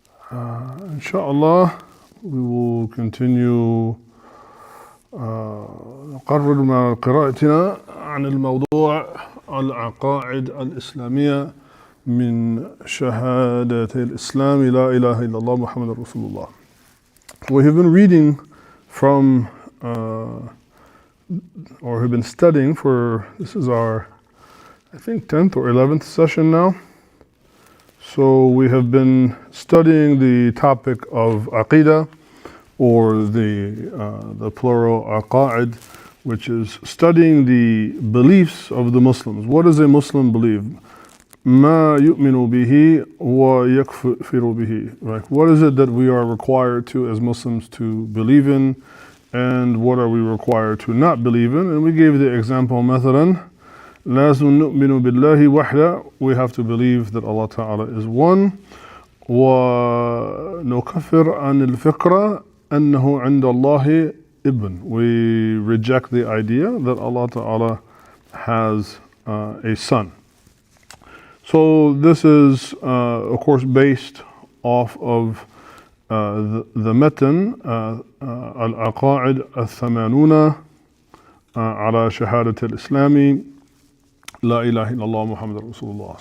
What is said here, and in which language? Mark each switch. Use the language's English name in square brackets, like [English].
[English] Inshallah, we will continue [Arabic] نقرر مع قراءتنا عن الموضوع العقائد الإسلامية من شهادة الإسلام لا إله إلا الله محمد رسول الله. [English] We have been reading from or have been studying for, this is our, I think, 10th or 11th session now. So we have been studying the topic of aqidah, or the plural aqa'id, which is studying the beliefs of the Muslims. What does a Muslim believe? [Arabic] Ma yu'minu bihi wa yakfiru bihi. [English] Right? What is it that we are required to, as Muslims, to believe in, and what are we required to not believe in? And we gave the example, [Arabic] مثلا لازم نؤمن بالله وحده. [English] We have to believe that Allah Ta'ala is one. [Arabic] ونكفر عن الفكرة أنه عند الله ابن. [English] We reject the idea that Allah Ta'ala has a son. So this is, of course, based off of the matan al-aqa'id al-thamanuna ala shahadat al-islami la ilaha illallah Muhammad Rasulullah.